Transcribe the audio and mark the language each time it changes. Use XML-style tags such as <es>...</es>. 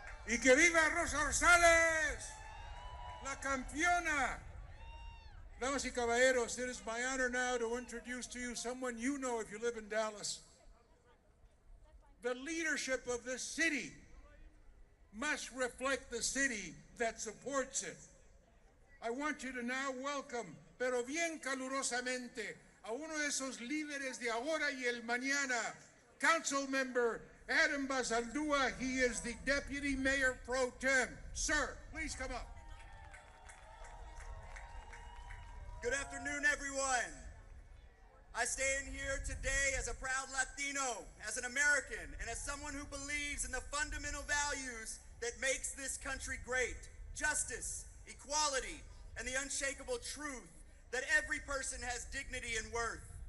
<es>Y que viva Rosa Rosales, la campeona. Damas y caballeros,</es> <en>it is my honor now to introduce to you someone you know if you live in Dallas. The leadership of this city must reflect the city that supports it. I want you to now welcome,</en> <es>pero bien calurosamente, a uno de esos líderes de ahora y el mañana, Council Member Adam Basaldúa.</es> <en>He is the Deputy Mayor Pro Tem. Sir, please come up. Good afternoon, everyone. I stand here today as a proud Latino, as an American, and as someone who believes in the fundamental values that makes this country great: justice, equality, and the unshakable truth that every person has dignity and worth.</en>